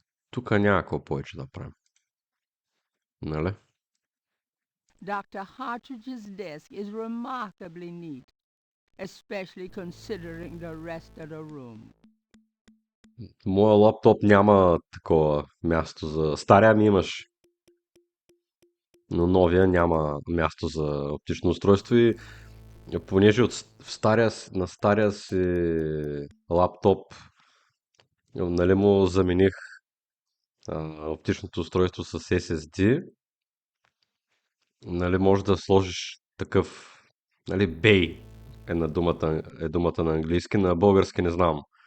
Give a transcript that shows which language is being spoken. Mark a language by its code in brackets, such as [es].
[bg] Тук няма какво повече да правим. Нали? [en] Dr. Hartridge's desk is remarkably neat, especially considering the rest of the room. [bg] Моя лаптоп няма такова място за... Стария ми имаш. Но новия няма място за оптично устройство и понеже на стария си лаптоп, нали, му замених оптичното устройство с SSD, нали, може да сложиш такъв, нали, Bay е думата на английски, на български не знам.